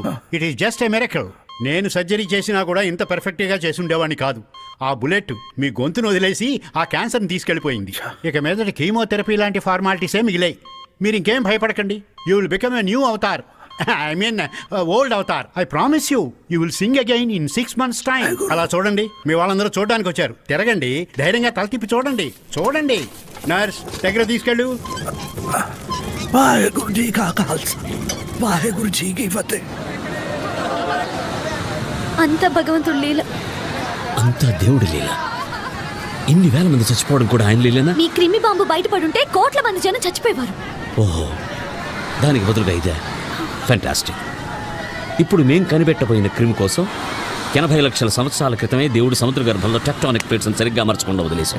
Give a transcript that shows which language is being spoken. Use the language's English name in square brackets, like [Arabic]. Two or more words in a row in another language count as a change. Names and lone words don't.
[English] It is just a miracle. [Telugu] నేను సర్జరీ చేసినా కూడా ఇంత పర్ఫెక్ట్గా చేసి ఉండేవాడిని కాదు. ఆ బుల్లెట్ మీ గొంతును వదిలేసి ఆ క్యాన్సర్ని తీసుకెళ్ళిపోయింది. ఇక మీదట కీమోథెరపీ లాంటి ఫార్మాలిటీసే మిగిలాయి. మీరు ఇంకేం భయపడకండి. [English] You will become a new avatar. I mean old avatar. I promise you will sing again in 6 months time. [Telugu] అలా చూడండి, మీ వాళ్ళందరూ చూడడానికి వచ్చారు. తిరగండి, ధైర్యంగా తల తిప్పి చూడండి. చూడండి. నర్స్, దగ్గర తీసుకెళ్ళు. [Punjabi] ਵਾਹਿਗੁਰੂ ਜੀ ਕਾ ਖ਼ਾਲਸਾ, ਵਾਹਿਗੁਰੂ ਜੀ ਕੀ ਫ਼ਤਿਹ. [Telugu] అంత భగవంతుడి లీల. అంతా దేవుడి లీల. ఇన్ని వేల మంది చచ్చిపోవడం కూడా ఆయన లీలేనా? మీ క్రిమి బాంబు బయటపడుంటే కోట్ల మంది జనం చచ్చిపోయేవారు. ఓహో, దానికి బదులుగా ఇదే. ఫ్యాంటాస్టిక్. ఇప్పుడు మేం కనిపెట్టబోయిన క్రిమి కోసం 80 లక్షల సంవత్సరాల క్రితమే దేవుడు సముద్ర గర్భంలో [English] tectonic plates [Telugu] సరిగ్గా అమర్చకుండా వదిలేశాడు.